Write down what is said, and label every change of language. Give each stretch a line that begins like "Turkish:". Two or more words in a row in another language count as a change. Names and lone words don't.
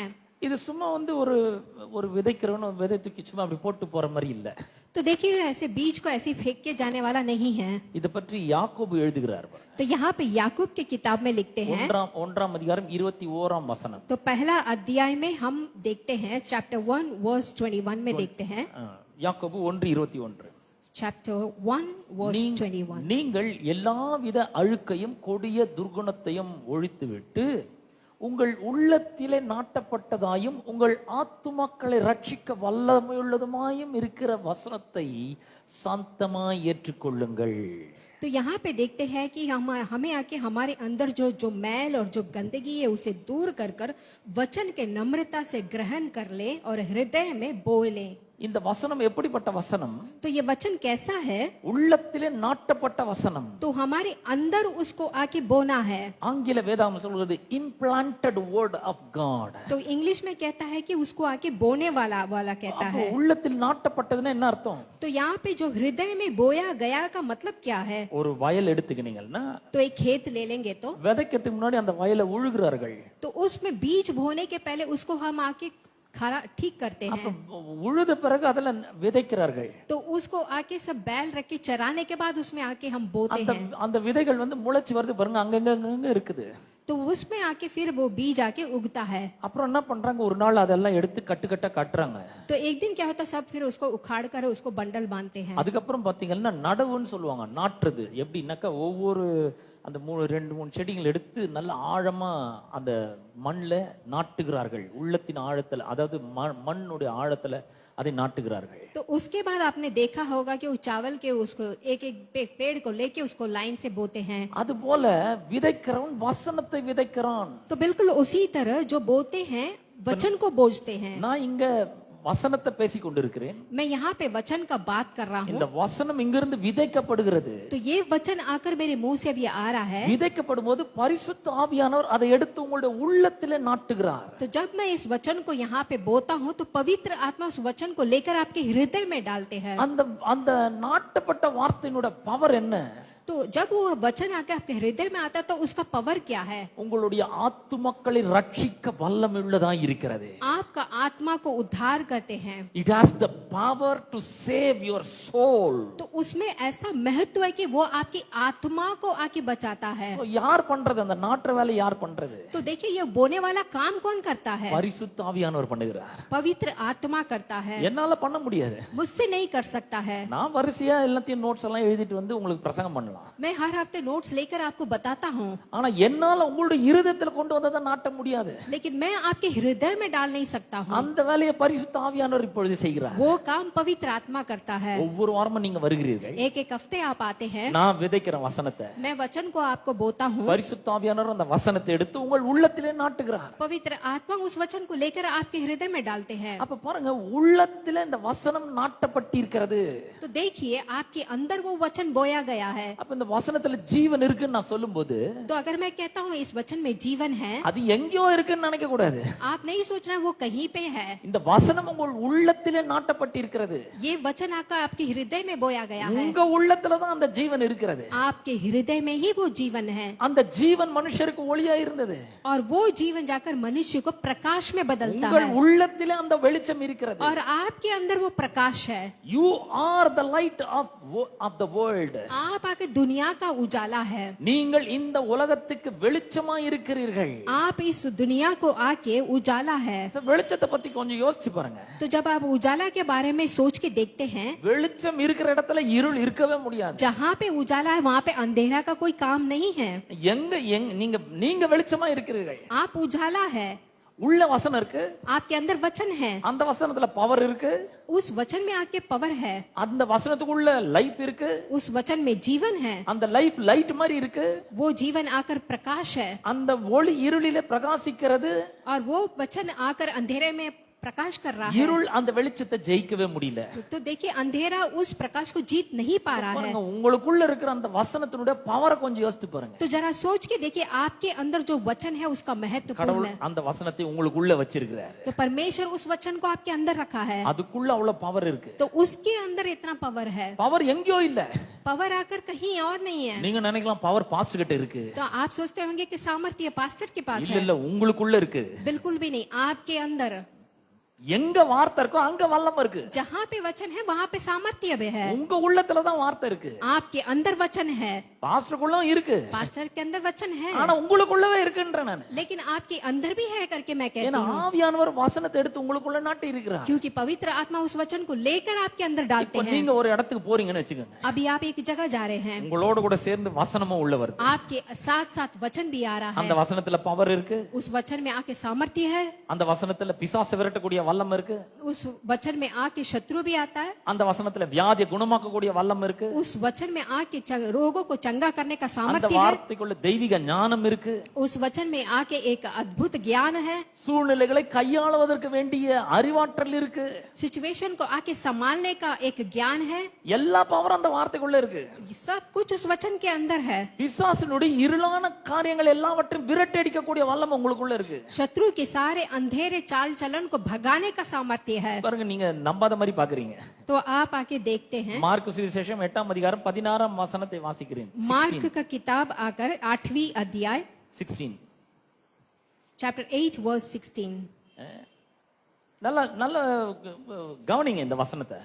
Tamil: இது சும்மா ஒரு விதைக்கிறவன விதை தூக்கி சும்மா அப்படி போட்டு போற மாதிரி இல்ல.
Hindi: तो देखिए ऐसे बीज को ऐसे फेंक के जाने वाला नहीं है.
Tamil: இத பற்றி யாக்கோபு எழுதுகிறார்.
Hindi: तो यहाँ पे याकूब की किताब में लिखते हैं,
Tamil: 1 அதிகாரம் 21 வசனம்.
Hindi: तो पहला अध्याय में हम देखते हैं
English: chapter 1 verse 21
Hindi: में देखते हैं.
Tamil: யாக்கோபு 1:21.
English: chapter 1 verse 21.
Tamil: நீங்கள் எல்லாவித அழுக்கையும் கொடிய துர்குணத்தையும் ஒழித்துவிட்டு உங்கள் உள்ளத்திலே நாட்டப்பட்டதாயும் உங்கள் ஆத்துமாக்களை ரட்சிக்க வல்லமையுள்ளதுமாயும் இருக்கிற வசனத்தை சாந்தமாய் ஏற்றுக்கொள்ளுங்கள்.
Hindi: तो यहाँ पे देखते हैं कि हमें आके हमारे अंदर जो मैल और जो गंदगी है उसे दूर कर वचन के नम्रता से ग्रहण कर ले और हृदय में बो ले.
Tamil: இந்த வசனம் எப்படிப்பட்ட வசனம்?
Hindi: तो ये वचन कैसा है?
Tamil: உள்ளத்திலே நாட்டப்பட்ட வசனம்.
Hindi: तो हमारे अंदर उसको आके बोना है.
Tamil: ஆங்கில வேதாகமம் சொல்கிறது
English: implanted word of God.
Hindi: तो इंग्लिश में कहता है कि उसको आके बोने वाला कहता है.
Tamil: உள்ளத்தில் நாட்டப்பட்டதுன்னா என்ன அர்த்தம்?
Hindi: तो यहाँ पे जो हृदय में बोया गया का मतलब क्या है?
Tamil: ஒரு வயல் எடுத்துக்கினீங்கன்னா,
Hindi: तो एक खेत ले लेंगे तो
Tamil: விதைக்கிறதுக்கு முன்னாடி அந்த வயலை உழுகிறார்கள்.
Hindi: तो उसमें बीज बोने के पहले उसको हम आके खरा ठीक करते
Tamil: அப்ப
Hindi: हैं,
Tamil: உழுத பிறகு அதுல விதைக்கிறார்கள்.
Hindi: तो उसको आके सब बैल रख के चराने के बाद उसमें आके हम बोते
Tamil: அந்த
Hindi: हैं,
Tamil: அந்த விதைகள் முளைச்சு வருது பாருங்க, அங்கங்க இருக்குது.
Hindi: तो उसमें आके फिर वो बीज आके उगता है।
Tamil: அப்புறம் என்ன பண்றாங்க, ஒரு நாள் அதெல்லாம் எடுத்து கட்டுக்கட்டா கட்டுறாங்க.
Hindi: तो एक दिन क्या होता है, सब फिर उसको उखाड़ कर उसको बंडल बांधते हैं।
Tamil: அதுக்கப்புறம் பாத்தீங்கன்னா நடவுன்னு சொல்லுவாங்க, நாட்டுறது. எப்படின்னாக்கா ஒவ்வொரு அந்த 2-3 செடிகள் எடுத்து நல்ல ஆழமா அந்த மண்ல நாட்டுகிறார்கள். உள்ளத்தின் ஆழத்துல, அதாவது மண்ணுடைய ஆழத்துல அதை நாட்டுகிறார்கள்.
Hindi: तो उसके बाद आपने देखा होगा कि उस चावल के उसको एक एक पेड़ को लेके उसको लाइन से बोते हैं।
Tamil: அது போல விதைக்கிறவன் வசனத்தை விதைக்கிறான்.
Hindi: तो बिल्कुल उसी तरह जो बोते हैं वचन को बोझते हैं।
Tamil: நான் இங்க வசனத்தை பேசிக் கொண்டிருக்கிறேன்.
Hindi: मैं यहाँ पे वचन का बात कर रहा हूँ।
Tamil: இந்த வசனம் இங்கிருந்து விதைக்கப்படுகிறது.
Hindi: तो ये वचन आकर मेरे मुंह से अब ये आ रहा है।
Tamil: விதைக்கப்படும் போது பரிசுத்த ஆவியானவர் அதை எடுத்து உங்களுடைய உள்ளத்திலே நாட்டுகிறார்.
Hindi: तो जब मैं इस वचन को यहाँ पे बोता हूँ तो पवित्र आत्मा उस वचन को लेकर आपके हृदय में डालते हैं।
Tamil: அந்த அந்த நாட்டப்பட்ட வார்த்தையினுடைய பவர் என்ன?
Hindi: तो जब वो वचन आके आपके हृदय में आता है तो उसका पावर क्या है?
Tamil: உங்களுடைய ஆத்துமக்களை ரட்சிக்க வல்லமையுள்ளதாய் இருக்கிறது.
Hindi: आपका आत्मा को उद्धार करते हैं।
English: It has the power to save your soul.
Hindi: तो उसमें ऐसा महत्व है कि वो आपकी आत्मा को आके बचाता है।
Tamil: So, யார் பண்றது அந்த நாட்டுற வேலை? யார் பண்றது?
Hindi: तो देखिए ये बोने वाला काम कौन करता है?
Tamil: பரிசுத்த ஆவியானவர் பண்ணுகிறார்.
Hindi: पवित्र आत्मा करता है।
Tamil: என்னால பண்ண முடியாது.
Hindi: मुझसे नहीं कर सकता है।
Tamil: நான் வரிசையா எல்லாத்தையும் நோட்ஸ் எல்லாம் எழுதிட்டு வந்து உங்களுக்கு பிரசங்கம் பண்ணலாம்.
Hindi: मैं हर हफ्ते नोट्स लेकर आपको बताता हूँ,
Tamil: ஆனா என்னால உங்களுடைய இருதயத்துல கொண்டு வந்ததை நாட்ட முடியாது.
Hindi: लेकिन मैं आपके हृदय में डाल नहीं सकता हूँ।
Tamil: அந்த வேலையை பரிசுத்த ஆவியானவர் இப்பொழுது செய்கிறார்.
Hindi: वो काम पवित्र आत्मा करता है।
Tamil: ஒவ்வொரு வாரமும் நீங்க வருகிறீர்கள்.
Hindi: एक एक हफ्ते आप आते हैं,
Tamil: நான் விதைக்கிற வசனத்தை
Hindi: मैं वचन को आपको बोता हूँ,
Tamil: பரிசுத்த ஆவியானவர் அந்த வசனத்தை எடுத்து உங்கள் உள்ளத்திலே நாட்டுகிறார்.
Hindi: पवित्र आत्मा उस वचन को लेकर आपके हृदय में डालते हैं।
Tamil: அப்ப பாருங்க, உள்ளத்திலே இந்த வசனம் நாட்டப்பட்டிருக்கிறது.
Hindi: तो देखिए आपके अंदर वो वचन बोया गया है।
Tamil: அப்ப இந்த வசனத்துல ஜீவன் இருக்குன்னு நான் சொல்லும்போது,
Hindi: तो अगर मैं कहता हूँ इस वचन में जीवन है,
Tamil: அது எங்கேயோ இருக்குன்னு நினைக்க கூடாது.
Hindi: आप नहीं सोचना वो कहीं पे है।
Tamil: இந்த வசனம் உங்கள் உள்ளத்திலே நாட்டப்பட்டிருக்கிறது.
Hindi: ये वचन आकर आपके हृदय में बोया गया है।
Tamil: உங்க உள்ளத்துல தான் அந்த ஜீவன் இருக்கிறது.
Hindi: आपके हृदय में ही वो जीवन है।
Tamil: அந்த ஜீவன் மனுஷருக்கு ஒளியா இருந்தது.
Hindi: और वो जीवन जाकर मनुष्य को प्रकाश में बदलता
Tamil: உங்கள்
Hindi: है।
Tamil: உள்ளத்திலே அந்த வெளிச்சம் இருக்கிறது.
Hindi: और आपके अंदर वो प्रकाश है।
English: You are the light of the world.
Hindi: आप आके दुनिया का उजाला है।
Tamil: நீங்கள் இந்த உலகத்துக்கு வெளிச்சமாய் இருக்கிறீர்கள்.
Hindi: आप इस दुनिया को आके उजाला है।
Tamil: வெளிச்சத்தை பத்தி கொஞ்சம் யோசிச்சு பாருங்க.
Hindi: तो जब आप उजाला के बारे में सोच के देखते हैं,
Tamil: வெளிச்சம் இருக்கிற இடத்துல இருள் இருக்கவே முடியாது.
Hindi: जहाँ पे उजाला है वहाँ पे अंधेरा का कोई काम नहीं है।
Tamil: நீங்க வெளிச்சமா இருக்கிறீர்கள்.
Hindi: आप उजाला है।
Tamil: உள்ள வசனம் இருக்கு,
Hindi: आपके अंदर वचन है,
Tamil: அந்த வசனத்துல பவர் இருக்கு,
Hindi: उस वचन में आके पावर है,
Tamil: அந்த वचनத்துக்குள்ள லைஃப் இருக்கு,
Hindi: उस वचन में जीवन है,
Tamil: அந்த
English: life light
Tamil: மாதிரி இருக்கு,
Hindi: वो जीवन आकर प्रकाश है,
Tamil: அந்த ஒளி இருளிலே பிரகாசிக்கிறது,
Hindi: और वो वचन आकर अंधेरे में प्रकाश कर रहा है।
Tamil: இருள் அந்த வெளிச்சத்தை ஜெயிக்கவே முடியல.
Hindi: तो देखिए अंधेरा उस प्रकाश को जीत नहीं पा रहा है।
Tamil: பாருங்க, உங்களுக்குள்ள இருக்கிற அந்த வசனத்தினுடைய பவரை கொஞ்சம் யோசித்து பாருங்க.
Hindi: तो जरा सोच के देखिए आपके अंदर जो वचन है उसका महत्वपूर्ण
Tamil: கடவுள்
Hindi: है।
Tamil: அந்த வசனத்தை உங்களுக்குள்ள வச்சிருக்கிறார்.
Hindi: तो परमेश्वर उस वचन को आपके अंदर रखा है,
Tamil: அதுக்குள்ள அவ்வளவு பவர் இருக்கு.
Hindi: तो उसके अंदर इतना पावर है।
Tamil: பவர் எங்கேயோ இல்ல.
Hindi: पावर आकर कहीं और नहीं है।
Tamil: நீங்க நினைக்கலாம் பவர் பாஸ்டர் கிட்ட இருக்கு.
Hindi: तो आप सोचते होंगे कि सामर्थ्य पास्टर के पास
Tamil: இல்ல
Hindi: है।
Tamil: இல்ல, உங்களுக்குள்ள இருக்கு.
Hindi: बिल्कुल भी नहीं, आपके अंदर
Tamil: எங்க வார்த்தை இருக்கோ அங்க வல்லம் இருக்கு.
Hindi: जहाँ पे वचन है वहाँ पे सामर्थ्य भी है।
Tamil: உங்க உள்ளத்துல தான் வார்த்தை இருக்கு.
Hindi: आपके अंदर वचन है,
Tamil: பாஸ்டருக்குள்ள இருக்கு,
Hindi: पास्टर के अंदर वचन है,
Tamil: ஆனா உங்களுக்குள்ளவே இருக்குன்ற நான்.
Hindi: लेकिन आपके अंदर भी है करके मैं कहती
Tamil: ஏன்னா
Hindi: हूँ,
Tamil: ஆவியானவர் வசனத்தை எடுத்து உங்களுக்குள்ள நாட்டி இருக்கிறார்.
Hindi: क्योंकि पवित्र आत्मा उस वचन को लेकर आपके अंदर डालते
Tamil: இப்போ
Hindi: हैं।
Tamil: நீங்க ஒரு இடத்துக்கு போறீங்கன்னு வெச்சுக்கோங்க.
Hindi: अभी आप एक जगह जा रहे हैं,
Tamil: உங்களோட கூட சேர்ந்து வசனமும் உள்ள வருது.
Hindi: आपके साथ साथ वचन भी आ रहा
Tamil: அந்த
Hindi: है।
Tamil: வசனத்துல பவர் இருக்கு,
Hindi: उस वचन में आके सामर्थ्य है,
Tamil: அந்த வசனத்துல பிசாசை விரட்டக்கூடிய வல்லம் இருக்கு,
Hindi: उस वचन में आके शत्रु भी आता है,
Tamil: அந்த வசனத்துல வியாதியை குணமாக்கக்கூடிய வல்லம் இருக்கு,
Hindi: उस वचन में आके रोगों को चंगा करने का
Tamil: அந்த
Hindi: सामर्थ्य है,
Tamil: வார்த்தைக்குள்ள தெய்வீக ஞானம் இருக்கு,
Hindi: उस वचन में आके एक अद्भुत ज्ञान है,
Tamil: சூழ்நிலைகளை கையாளுவதற்கு வேண்டிய அறிவாற்றல் இருக்கு,
Hindi: सिचुएशन को आके संभालने का एक ज्ञान है।
Tamil: எல்லா பவரும் அந்த வார்த்தைக்குள்ள இருக்கு.
Hindi: सब कुछ उस वचन के अंदर है।
Tamil: பிசாசினுடைய இருளான காரியங்கள் எல்லாவற்றையும் விரட்டடிக்கக்கூடிய வல்லம் உங்களுக்குள்ள இருக்கு.
Hindi: शत्रु के सारे अंधेरे चाल चलन को भगाने का सामर्थ्य है।
Tamil: பாருங்க, நீங்க நம்பாத மாதிரி பாக்குறீங்க.
Hindi: तो आप आके देखते हैं,
Tamil: மார்க்கு சுவிசேஷம் 8ஆம் அதிகாரம் 16ஆம் வசனத்தை வாசிக்கிறேன்.
Hindi: मार्क का किताब आकर 8वीं अध्याय 16.
English: chapter 8 verse 16.
Tamil: நல்ல நல்ல கவனிங்க இந்த வசனத்தை.